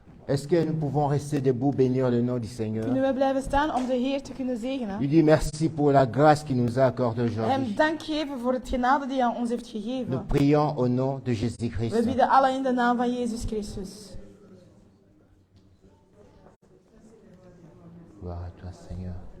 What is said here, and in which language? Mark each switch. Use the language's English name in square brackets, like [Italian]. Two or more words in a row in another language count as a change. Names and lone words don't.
[French] Est-ce que nous pouvons rester debout, bénir le nom du Seigneur? [Dutch] Kunnen we blijven staan om de Heer te kunnen zegenen? [French] Lui dis merci pour la grâce qu'il nous a accordée [Dutch] Hem [French] aujourd'hui. [Dutch] dank geven voor het genade die hij aan ons heeft [French] Nous [Dutch] gegeven. [French] prions au nom de Jésus-Christ. [Dutch] We bidden alle in de naam van Jezus Christus. [French] Gloire à toi, Seigneur.